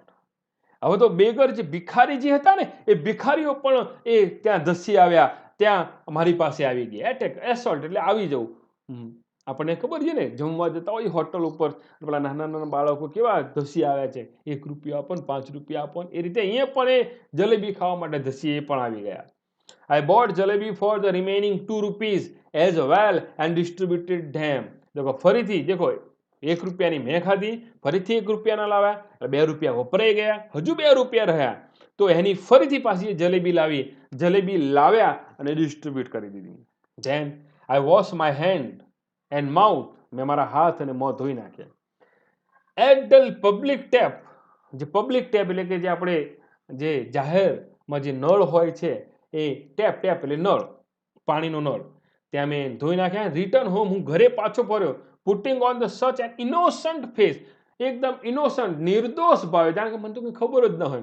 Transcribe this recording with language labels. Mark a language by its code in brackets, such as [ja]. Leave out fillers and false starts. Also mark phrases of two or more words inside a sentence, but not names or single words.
[gu] હવે તો બેગર જે ભિખારી જે હતા ને એ ભિખારીઓ પણ એ ત્યાં ધસી આવ્યા, ત્યાં મારી પાસે આવી ગયા. [en] attack assault [gu] એટલે આવી જવું. આપણને ખબર છે ને, જમવા જતા હોય હોટલ ઉપર, પેલા નાના બાળકો કેવા ધસી આવ્યા છે, ₹1 આપો ને ₹5 આપો ને, એ રીતે અહીંયા પણ એ જલેબી ખાવા માટે ધસી એ પણ આવી ગયા. [en] I bought jalebi for the remaining ₹2 as well and distributed them. [gu] देखो ફરીથી દેખો ₹1 મેં ખાધી, ફરીથી ₹1 લાવ્યા, ₹2 વપરાઈ ગયા, હજુ ₹2 રહ્યા, તો એની ફરીથી પાછી જલેબી લાવ્યા અને ડિસ્ટ્રીબ્યુટ કરી દીધી. [en] Then I wash my hand and mouth, [gu] મેં મારા હાથ અને મોં ધોઈ નાખ્યા. [en] At the public tap, [gu] જે [en] public tap [gu] એટલે કે જે આપણે જે જાહેરમાં જે નળ હોય છે એ ટેપ એટલે નળ, પાણીનો નળ, ત્યાં મેં ધોઈ નાખ્યા. [en] return home, [gu] હું ઘરે પાછો ફર્યો. [en] putting on the such an innocent face, [gu] એકદમ ઇનોસન્ટ નિર્દોષ ભાવે, કારણ કે મને તો કંઈ ખબર જ ન હોય.